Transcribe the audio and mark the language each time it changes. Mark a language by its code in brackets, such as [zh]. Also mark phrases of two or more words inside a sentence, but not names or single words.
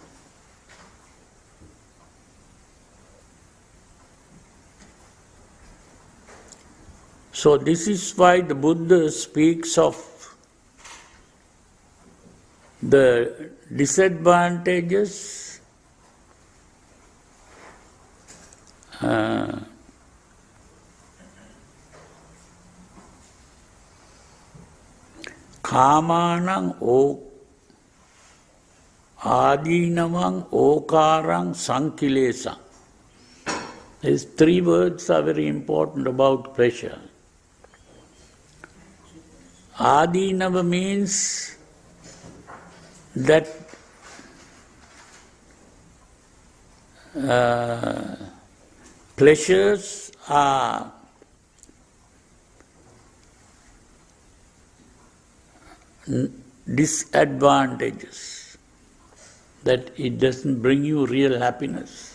[en] So this is why the Buddha speaks of the disadvantages [pi] කාමානං ආදීනවං ඕකාරං සංකිලේසං. [en] These three words are very important about pleasure. Adinava means that pleasures are disadvantages, that it doesn't bring you real happiness.